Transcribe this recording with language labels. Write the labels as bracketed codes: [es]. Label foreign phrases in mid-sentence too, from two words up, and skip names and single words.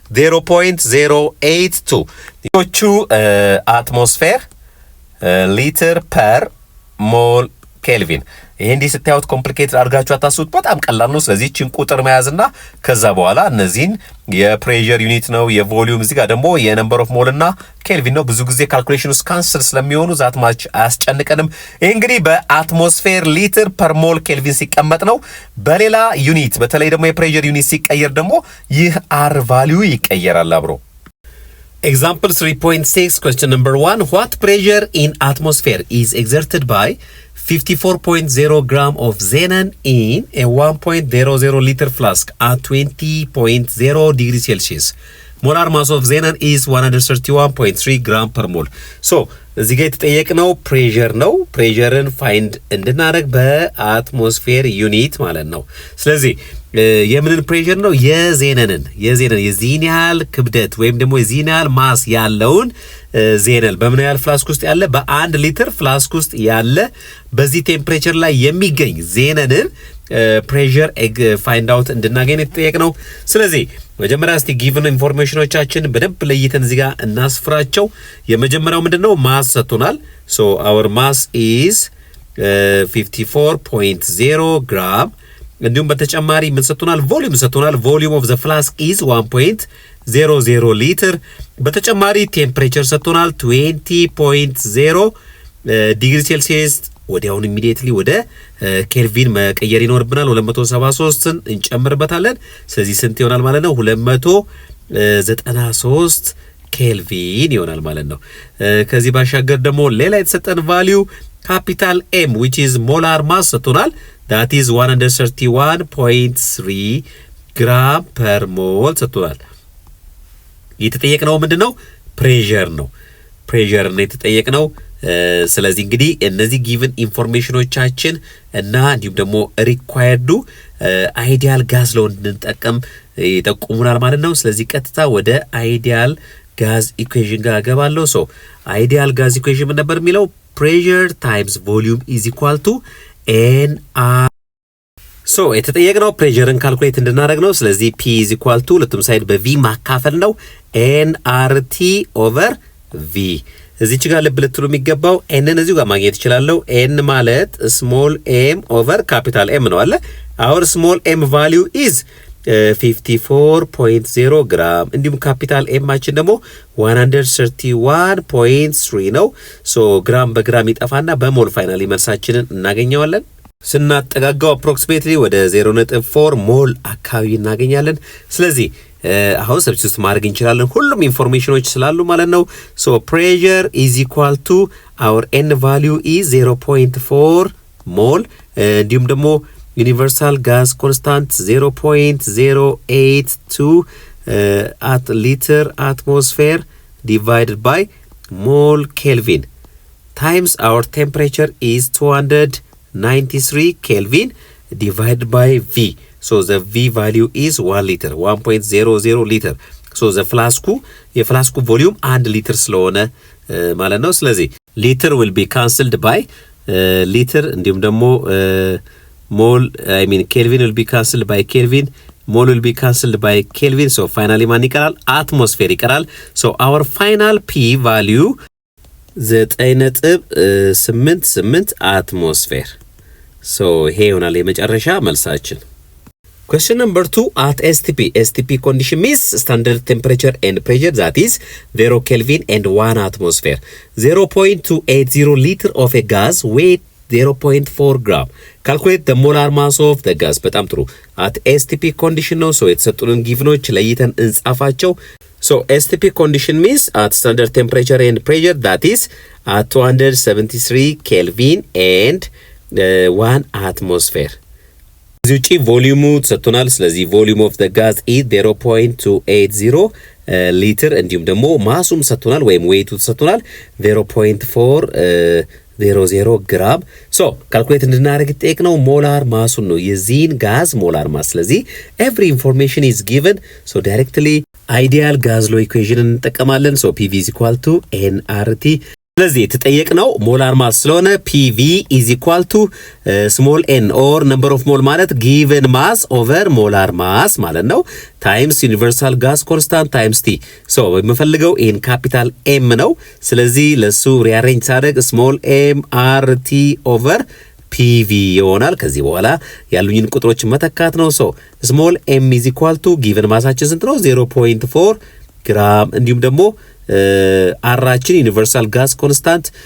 [am] 0.082 ዎቹ [en] atmosphere liter per mole Kelvin። [am] ይሄ እንዲህ ስታዩት ኮምፕሊኬትድ አድርጋችሁ አታስቡት፣ በጣም ቀላል ነው። ስለዚህ እቺን ቁጥር መያዝና ከዛ በኋላ እነዚህን [en] pressure unit [am] ነው የቮሊዩም እዚህ ጋር ደግሞ [en] number of mole [am] እና ኬልቪን ነው። ብዙ ጊዜ ካልኩሌሽን ውስጥ ካንስል ስለሚሆኑ [en] that much [am] አያስጨንቀንም። ይሄ እንግዲህ [en] atmosphere liter per mole Kelvin [am] ሲቀመጥ ነው። በሌላ ዩኒት በተለይ ደግሞ [en] pressure unit [am] ሲቀየር ደግሞ ይህ [en] R value [am] ይቀየራል አብሮ። [en] Example 3.6 question number 1 what pressure in atmosphere is exerted by 54.0 gram of xenon in a 1.00 liter flask at 20.0 degrees Celsius. Molar mass of xenon is 131.3 gram per mole. [am] So እዚህ ጋር የተጠየቅነው ፕሬሸር ነው። ፕሬሸርን ፋይንድ እንድናደርግ በአትሞስፌር ዩኒት ማለት ነው። ስለዚህ የምንን ፕሬሸር ነው? የዜነን የዚህን ያህል ክብደት ወይም ደግሞ የዚህን ያህል ማስ ያለውን ዜነል በምን ያህል ፍላስክ ውስጥ ያለ? በ1 ሊትር ፍላስክ ውስጥ ያለ በዚህ ቴምፕሬቸር ላይ የሚገኝ ዜነንን ፕሬሸር [en] find out [am] እንድናገኝ የተጠየቅነው። ስለዚህ መጀመሪያ እስቲ [en] given information [am] በደንብ ለይተን እዚህ ጋር እናስፍራቸው። የመጀመሪያው ምንድነው? ማስ ሰጥቶናል። [en] so our mass is 54.0 gram [am] እንዲሁም በተጨማሪ ምን ሰጥቶናል? ቮሊዩም ሰጥቶናል። [en] volume of the flask is 1.00 liter። [am] በተጨማሪ ቴምፕሬቸር ሰጥቶናል 20.0 [en] degree Celsius። [am] ወዲያውን ኢሚዲየትሊ ወደ ኬልቪን መቀየር ይኖርብናል። 273ን እንጨምርበታለን። ስለዚህ ስንት ይሆናል ማለት ነው? 293 ኬልቪን ይሆናል ማለት ነው። ከዚህ ባሻገር ደግሞ ሌላ የተሰጠን ቫልዩ [en] capital M which is molar mass [am] ሰጥቶናል [en] that is 131.3 gram per mole [am] ሰጥቶናል የተጠየቅነው ምንድነው pressure ነው pressure ነው የተጠየቅነው ስለዚህ እንግዲህ እነዚህ given ኢንፎርሜሽኖቻችን እና እንዲሁም ደግሞ required [en] ideal gas law [am] እንድንጠቀም ይጠቁሙናል ማለት ነው ስለዚህ ቀጥታ ወደ [en] ideal gas equation [am] ጋር ገባለሁ [en] so ideal gas equation [am] ምን ነበር የሚለው [en] pressure times volume is equal to nr so [am] የተጠየቅነው pressureን ካልኩሌት እንድናደርግ ነው ስለዚህ [en] p is equal to [am] ለቱም ሳይድ በv ማካፈል ነው [en] nrt over v [am] እዚች ጋር ልብልትሉ የሚገባው n እዚሁ ጋር ማግኘት ይችላልው n ማለት [en] small m over capital M [am] ነው አለ [en] our small m value is [am] 54.0 gram እንዲሁም [en] capital M [am] አችን ደግሞ 131.3 ነው ሶ ግራም በግራም ይጠፋና በሞል ፋይናሊ መልሳችንን እናገኛለን ስናጠጋጋው approximately ወደ 0.4 ሞል አካባቢ እናገኛለን ስለዚህ አሁን ሰብስቲቱት ማድረግ እንችላለን ሁሉም ኢንፎርሜሽኖች ስላሉ ማለት ነው [en] so pressure is equal to our n value is 0.4 mole [am] እንዲሁም ደግሞ [en] universal gas constant 0.082 at liter atmosphere divided by mole Kelvin times our temperature is 293 Kelvin divided by V so the V value is 1 liter 1.00 liter so the flask volume 1 liter [am] ስለሆነ ማለት ነው ስለዚህ [en] liter will be cancelled by liter እንዲሁም ደግሞ mole Kelvin will be cancelled by Kelvin mole will be cancelled by Kelvin so finally [am] ማን ይቀራል atmosphere ይቀራል [en] so our final P value 9.88 atmosphere so [am] ይሄ ይሆናል የመጨረሻ መልሳችን [en] question number 2 at STP condition means standard temperature and pressure that is 0 Kelvin and 1 atmosphere 0.280 liter of a gas weight 0.4 gram calculate the molar mass of the gas [am] በጣም ጥሩ [en] at STP condition ነው so [am] የተሰጡንን ጊቭኖች ለይተን እንጻፋቸው [en] so STP condition means at standard temperature and pressure that is at 273 Kelvin and 1 atmosphere [am] እዚህ ውጪ ቮሊዩሙ ተሰጥቶናል ስለዚህ [en] volume of the gas is 0.280 liter [am] እንዲሁም ደግሞ ማሱም ተሰጥቶናል ወይም [en] weight ተሰጥቶናል 0.400 gram so calculate [am] እንድናደርግ ጠይቅነው ሞላር ማሱን ነው የዚህን ጋዝ ሞላር ማስ ስለዚህ [en] every information is given so directly ideal gas law equation እንጠቀማለን so PV is equal to nRT [am] ስለዚህ ተጠየቅነው ሞላር ማስ ስለሆነ [en] PV is equal to small n or number of mole ማለት given mass over molar mass [am] ማለት ነው [en] times universal gas constant times T so በመፈልገው in capital M ነው [am] ስለዚህ ለሱ [en] rearrange ሳደርግ small m RT over PV [am] ይሆናል ከዚህ በኋላ ያሉኝን ቁጥሮች መተካት ነው [en] so small m is equal to given [am] ማሳችን ስንት ነው [en] 0.4 [am] ግራም እንዲሁም ደግሞ አራችን [en] universal gas constant